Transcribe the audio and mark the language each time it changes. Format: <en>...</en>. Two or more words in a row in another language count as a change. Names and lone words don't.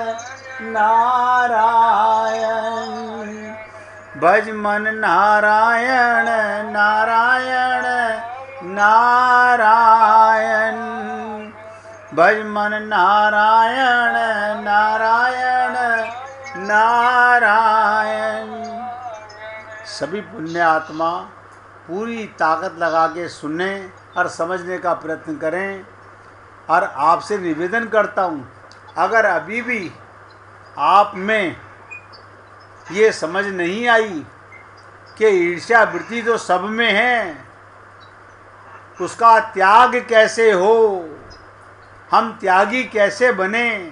<hi>नारायण, भज मन नारायण नारायण नारायण, भज मन नारायण नारायण नारायण। सभी पुण्य आत्मा पूरी ताकत लगा के सुनने और समझने का प्रयत्न करें। और आपसे निवेदन करता हूँ, अगर अभी भी आप में ये समझ नहीं आई कि ईर्ष्या वृत्ति तो सब में है, उसका त्याग कैसे हो, हम त्यागी कैसे बने।</hi>